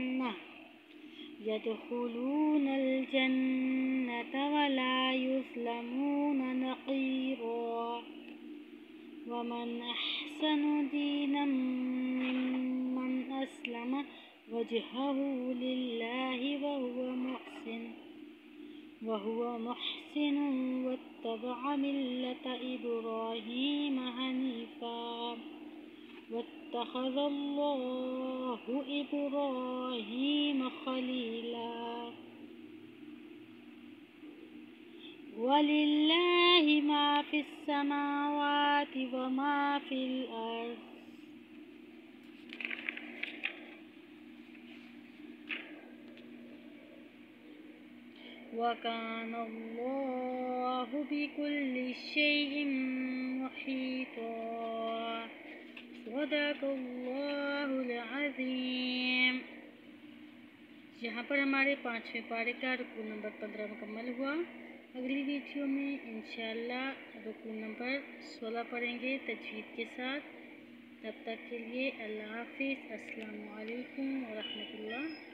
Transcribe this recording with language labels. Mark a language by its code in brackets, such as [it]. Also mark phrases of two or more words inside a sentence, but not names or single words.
[ar] يدخلون الجنة ولا يظلمون ومن أحسن دينا ممن أسلم وجهه لله وهو محسن واتبع ملة إبراهيم حنيفا واتخذ الله إبراهيم خليلا ولله ما في السماوات وما في الأرض وكان الله بكل شيء محيطا صدق الله العظيم. [ur] یہاں پر ہمارے 5ویں پارے کا رکوع نمبر 15 مکمل ہوا. اگلی ویڈیو میں ان شاء اللہ رکوع نمبر 16 پڑھیں گے تجوید کے ساتھ. تب تک کے لیے اللہ حافظ. [ar] السلام عليكم ورحمة الله.